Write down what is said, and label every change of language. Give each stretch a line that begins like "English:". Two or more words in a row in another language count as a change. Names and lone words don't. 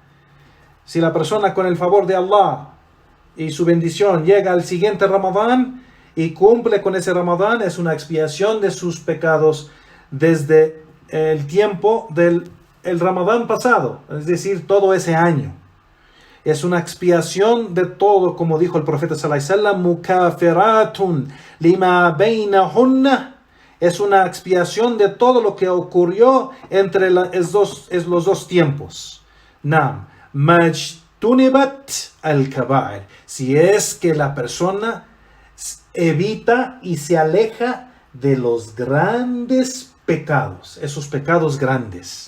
Spanish: Si la persona, con el favor de Allah y su bendición, llega al siguiente Ramadán y cumple con ese Ramadán, es una expiación de sus pecados desde el tiempo del Ramadán pasado, es decir, todo ese año. Es una expiación de todo, como dijo el profeta
Arabic: صلى الله عليه وسلم, مكفرة لما بينهن.
Spanish: Es una expiación de todo lo que ocurrió entre los dos tiempos.
Arabic: ما اجتنبت الكبائر.
Spanish: Si es que la persona evita y se aleja de los grandes pecados, esos pecados grandes.